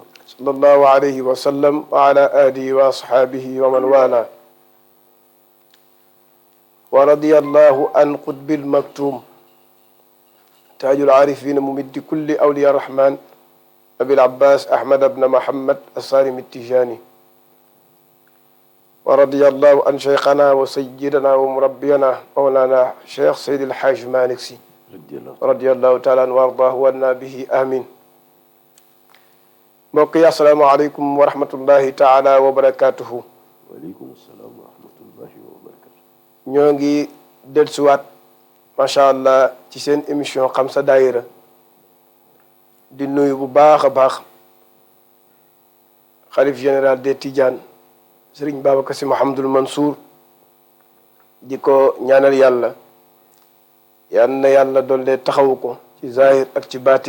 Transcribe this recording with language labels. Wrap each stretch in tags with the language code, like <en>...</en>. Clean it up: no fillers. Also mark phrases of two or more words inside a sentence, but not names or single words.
<ar>صلى الله عليه وسلم وعلى آله وأصحابه ومن والاه ورضي الله عن قطب المكتوم تاج العارفين ممد كل أولياء الرحمن أبي العباس أحمد بن محمد الصارم التجاني ورضي الله عن شيخنا وسيدنا ومربينا مولانا شيخ سيد الحاج مالك سي رضي الله تعالى عنه وارضاه وعنا به آمين</ar> <wo>mbokk yi</wo> <ar>السلام عليكم ورحمة الله تعالى وبركاته. وعليكم السلام ورحمة الله وبركاته.</ar> <wo>ñoo ngi dellusiwaat</wo> <ar>ما شاء الله</ar> <wo>ci seen émission xam sa daayira di nuyu bu baax a baax xalif général des Tidianes Serigne Babacar Sy Mouhamadoul Mansour di ko ñaanal yàlla yal na yàlla doole taxawu ko ci zahir ak ci baatin.</wo>